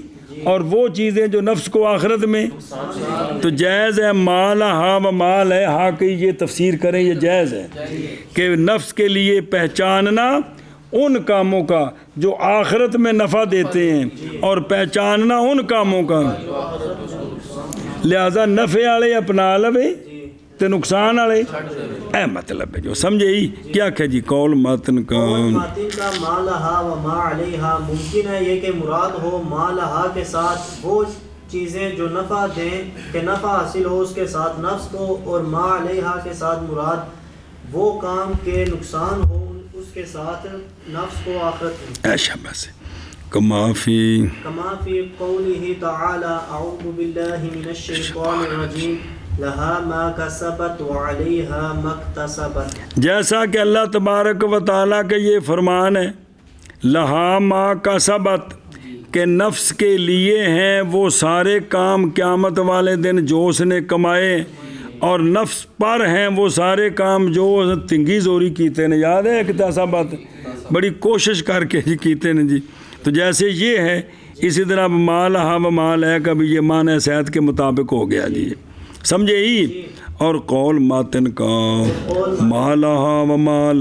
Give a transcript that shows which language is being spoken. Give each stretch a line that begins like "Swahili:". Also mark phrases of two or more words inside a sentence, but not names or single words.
Urdu: اور وہ چیزیں جو نفس کو آخرت میں تو جائز ہے
Arabic: ما لہا و ما علیہا
Urdu: کی یہ تفسیر کریں یہ جائز ہے کہ نفس کے لیے پہچاننا ان کاموں کا جو آخرت میں نفع دیتے ہیں اور پہچاننا ان کاموں کا لہذا
Punjabi: نفع والے اپنا لوے تے نقصان والے
Urdu: اے مطلب ہے جو سمجھے ہی کیا کہ جی قول ماتن کا ماتن کا
Arabic: ما لہا و ما علیہا
Urdu: ممکن ہے یہ کہ مراد ہو ما لہا کے ساتھ وہ چیزیں جو نفع دیں کہ نفع حاصل ہو اس کے ساتھ نفس کو اور
Arabic: ما علیہا
Urdu: کے ساتھ مراد وہ کام کے نقصان ہو اس کے ساتھ نفس کو آخرت میں
Arabic: شاباش کما فی قوله تعالی اعوذ باللہ من الشیطان الرجیم لہا ما کسبت وعلیہا ما اکتسبت
Urdu: جیسا کہ اللہ تبارک و تعالیٰ کا یہ فرمان ہے
Arabic: لہا ما کسبت
Urdu: کہ نفس کے لیے ہیں وہ سارے کام قیامت والے دن جو اس نے کمائے اور نفس پر ہیں وہ سارے کام جو تنگی زوری کیتے ہیں یاد ہے اکتسبت بڑی کوشش کر کے جی کیتے ہیں جی تو جیسے یہ ہے اسی طرح
Arabic: ما لہا و ما علیہا
Urdu: کا بھی یہ معنی صحت کے مطابق ہو گیا جی سمجھے ہی اور قول ماتن کا
Arabic: ما لہا و ما